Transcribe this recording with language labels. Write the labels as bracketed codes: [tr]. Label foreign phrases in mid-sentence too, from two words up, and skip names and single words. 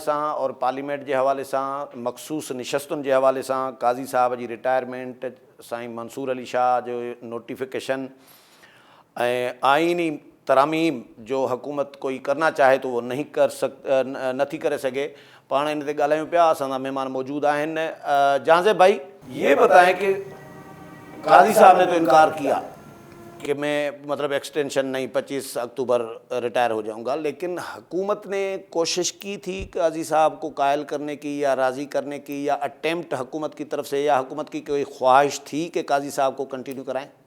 [sd] सां और पार्लियामेंट जे हवाले सां, मख़सूस निशस्तुनि जे हवाले सां, काज़ी साहब जी रिटायरमेंट, साईं मंसूर अली शाह जो नोटिफिकेशन ऐं आइनी तरामीम जो हुकूमत [ur] کوئی کرنا چاہے تو وہ [sd] नथी करे सघे। पाण इन ते ॻाल्हायूं पिया। असां सां महिमान मौजूद आहिनि। [ur] جہانزیب بھائی، یہ بتائیں کہ قاضی صاحب نے تو انکار کیا کہ میں مطلب ایکسٹینشن نہیں 25 اکتوبر ریٹائر ہو جاؤں گا، لیکن حکومت نے کوشش کی تھی قاضی صاحب کو قائل کرنے کی یا راضی کرنے کی، یا اٹیمپٹ حکومت کی طرف سے، یا حکومت کی کوئی خواہش تھی کہ قاضی صاحب کو کنٹینیو کرائیں؟